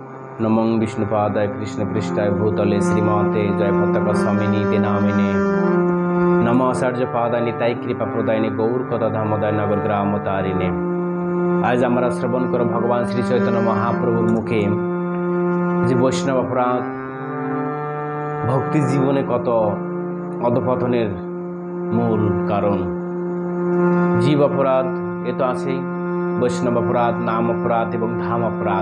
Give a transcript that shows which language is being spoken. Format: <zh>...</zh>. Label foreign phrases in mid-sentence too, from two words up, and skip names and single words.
<sa>नमो विष्णुपादाय कृष्णपृष्ठाय भूतले श्रीमते जय पताका स्वामिनी ते नामिने नमो आचार्य पादाय निताई कृपा प्रदायिनी गौर कथा धामोदय नगर ग्राम तारिणे।</sa> <bn>आज আমরা শ্রবণ করো ভগবান শ্রী চৈতন্য মহাপ্রভুর মুখে যে বৈষ্ণব অপরাধ ভক্তি জীবনে কত অধপতনের মূল কারণ। জীব অপরাধ এ তো আছেই, বৈষ্ণব অপরাধ, নাম অপরাধ এবং ধাম অপরাধ।</bn>